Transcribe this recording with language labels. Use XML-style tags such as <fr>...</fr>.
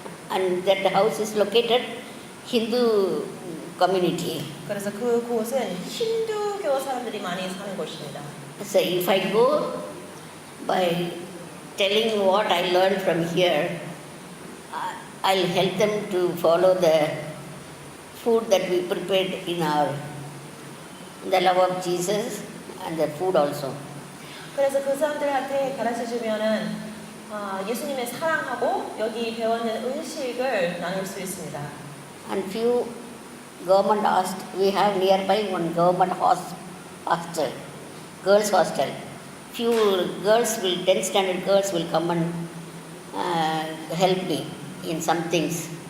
<en>And that house is located Hindu community.</en> <ko>그래서 그곳은 힌두교 사람들이 많이 사는 곳입니다.</ko> <en>So if I go by telling what I learned from here, I'll help them to follow the food that we prepared in the love of Jesus and the food also.</en> <ko>그래서 그 사람들한테 가르쳐주면은 예수님의 사랑하고 여기 배웠는 음식을 나눌 수 있습니다.</ko> <en>And few government we have nearby one government hostel, girls hostel. Few girls 10th standard girls will come and help me in some things.</en>